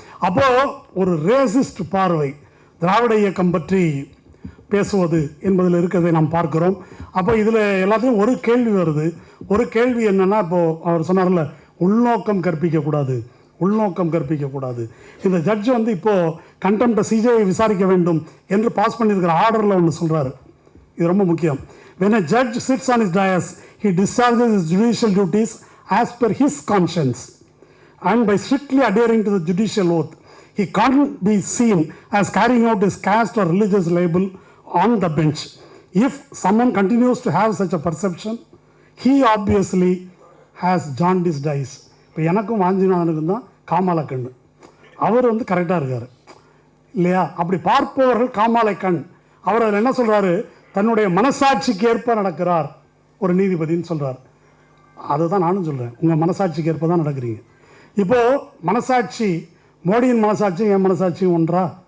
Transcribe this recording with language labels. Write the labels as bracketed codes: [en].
[ta] அப்போது ஒரு ரேசிஸ்ட் பார்வை திராவிட இயக்கம் பற்றி பேசுவது என்பதில் இருக்கிறதை நாம் பார்க்குறோம். அப்போ இதில் எல்லாத்தையும் ஒரு கேள்வி வருது. ஒரு கேள்வி என்னென்னா, இப்போது அவர் சொன்னார்ல உள்நோக்கம் கற்பிக்கக்கூடாது, உள்நோக்கம் கற்பிக்கக்கூடாது. இந்த ஜட்ஜ் வந்து இப்போது கண்டெம்ட்டை சிஜேஐ விசாரிக்க வேண்டும் என்று பாஸ் பண்ணியிருக்கிற ஆர்டரில் ஒன்று சொல்கிறாரு. இது ரொம்ப முக்கியம். [en] When a judge sits on his dais, he discharges his judicial duties as per his conscience and by strictly adhering to the judicial oath. He can't be seen as carrying out his caste or religious label on the bench. If someone continues to have such a perception, he obviously has jaundiced eyes. [ta] இப்போ எனக்கும் வாஞ்சிநாதனுக்கும் தான் காமாலை கண், அவர் வந்து கரெக்டாக இருக்கார் இல்லையா? அப்படி பார்ப்பவர்கள் காமாலை கண். அவர் அதில் என்ன சொல்கிறாரு, தன்னுடைய மனசாட்சிக்கு ஏற்ப நடக்கிறார் ஒரு நீதிபதினு சொல்கிறார். அதுதான் நானும் சொல்கிறேன், உங்கள் மனசாட்சிக்கு ஏற்ப தான் நடக்கிறீங்க. இப்போது மனசாட்சி, மோடியின் மனசாட்சியும் என் மனசாட்சியும் ஒன்றா?